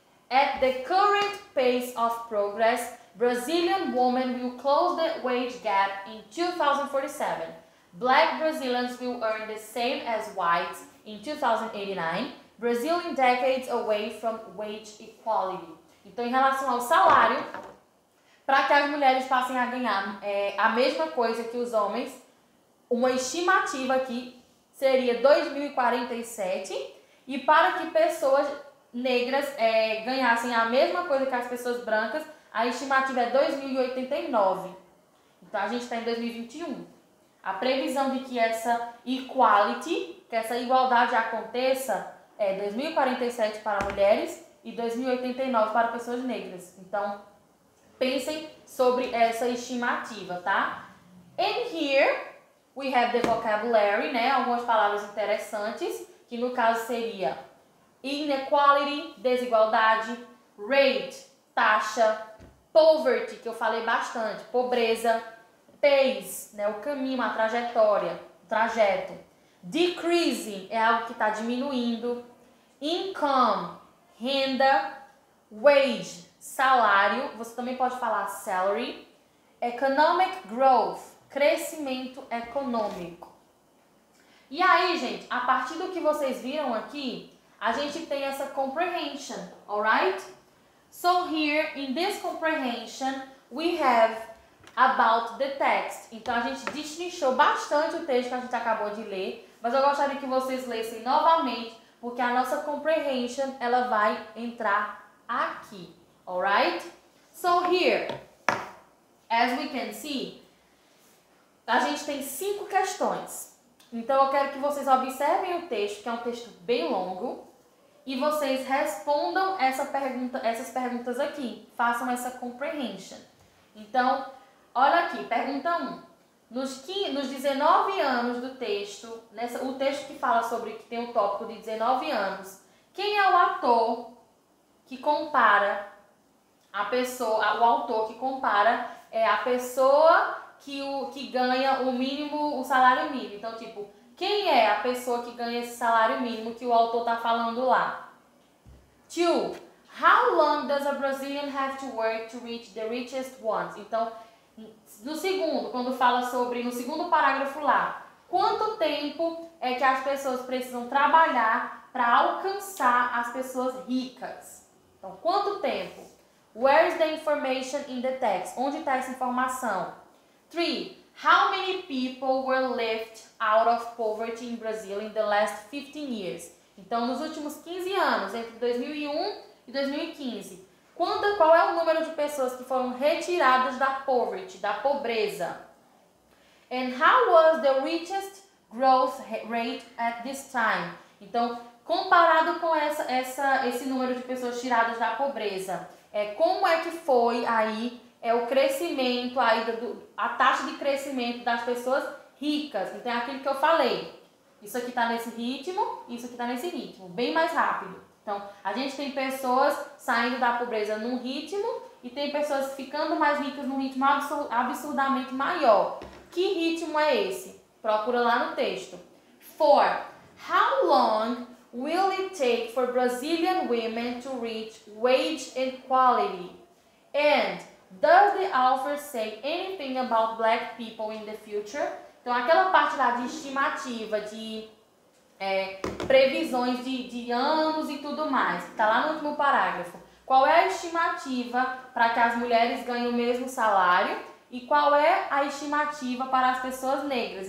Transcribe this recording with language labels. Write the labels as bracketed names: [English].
[English] At the current pace of progress, Brazilian women will close the wage gap in 2047. Black Brazilians will earn the same as whites in 2089. Brazil in decades away from wage equality. [Portuguese] Então, em relação ao salário, para que as mulheres passem a ganhar a mesma coisa que os homens, uma estimativa aqui seria 2047, e para que pessoas negras ganhassem a mesma coisa que as pessoas brancas, a estimativa é 2089. Então, a gente está em 2021. A previsão de que essa equality, que essa igualdade aconteça, é 2047 para mulheres e 2089 para pessoas negras. Então, pensem sobre essa estimativa, tá? [English] And here we have the vocabulary, né? [Portuguese] Algumas palavras interessantes, que no caso seria inequality, desigualdade, rate, taxa, poverty, que eu falei bastante, pobreza, pace, né? O caminho, a trajetória, o trajeto. Decreasing é algo que está diminuindo. Income, renda. Wage, salário, você também pode falar salary. Economic growth, crescimento econômico. E aí, gente, a partir do que vocês viram aqui, a gente tem essa comprehension, alright? [English] So here, in this comprehension, we have about the text. [Portuguese] Então, a gente destrinchou bastante o texto que a gente acabou de ler, mas eu gostaria que vocês lessem novamente, porque a nossa comprehension, ela vai entrar aqui, alright? [English] So here, as we can see, [Portuguese] a gente tem 5 questões. Então, eu quero que vocês observem o texto, que é um texto bem longo, e vocês respondam essas perguntas aqui. Façam essa comprehension. Então, olha aqui, pergunta 1. Nos 19 anos do texto, o texto que fala sobre, que tem o tópico de 19 anos, quem é o ator que compara a pessoa, o autor que compara a pessoa que ganha o mínimo, o salário mínimo. Então, tipo, quem é a pessoa que ganha esse salário mínimo que o autor está falando lá? [English] 2. How long does a Brazilian have to work to reach the richest ones? [Portuguese] Então, no segundo parágrafo lá, quanto tempo é que as pessoas precisam trabalhar para alcançar as pessoas ricas? Então, quanto tempo? [English] Where is the information in the text? [Portuguese] Onde está essa informação? [English] 3. How many people were left out of poverty in Brazil in the last 15 years? [Portuguese] Então, nos últimos 15 anos, entre 2001 e 2015, qual é o número de pessoas que foram retiradas da poverty, da pobreza? [English] And how was the richest growth rate at this time? [Portuguese] Então, comparado com esse número de pessoas tiradas da pobreza, como é que foi aí o crescimento, a taxa de crescimento das pessoas ricas? Então, é aquilo que eu falei. Isso aqui está nesse ritmo, isso aqui está nesse ritmo, bem mais rápido. Então, a gente tem pessoas saindo da pobreza num ritmo e tem pessoas ficando mais ricas num ritmo absurdamente maior. Que ritmo é esse? Procura lá no texto. 4. [English] How long will it take for Brazilian women to reach wage equality? And does the author say anything about black people in the future? [Portuguese] Então, aquela parte lá de estimativa, de previsões de anos e tudo mais, que está lá no último parágrafo. Qual é a estimativa para que as mulheres ganhem o mesmo salário e qual é a estimativa para as pessoas negras?